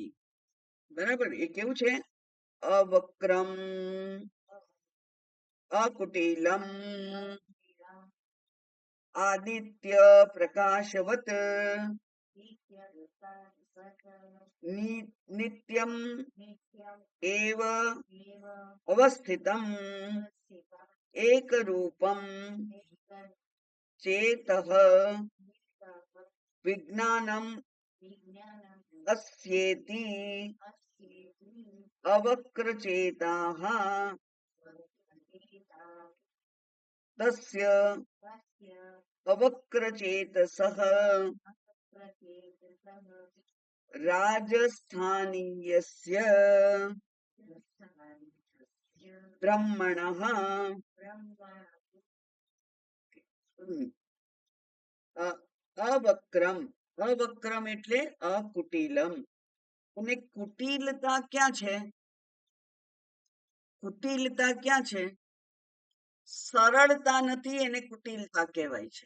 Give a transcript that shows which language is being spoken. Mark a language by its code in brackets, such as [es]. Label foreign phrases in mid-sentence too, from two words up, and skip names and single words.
[gu] બરાબર, એ કેવું છે? [sa] अवक्रम अकुटिलम आदित्य प्रकाशवत नित्यम एव अवस्थितम एकरूपम चेतः विज्ञानम अस्येति अवक्रचेताः तस्य अवक्रचेतसः राजस्थानीयस्य ब्रह्मणः અવક્રમ. [gu] અવક્રમ એટલે અકુટિલમ. અને કુટિલતા ક્યાં છે? કુટિલતા ક્યાં છે? સરળતા નથી, એને કુટિલતા કહેવાય છે.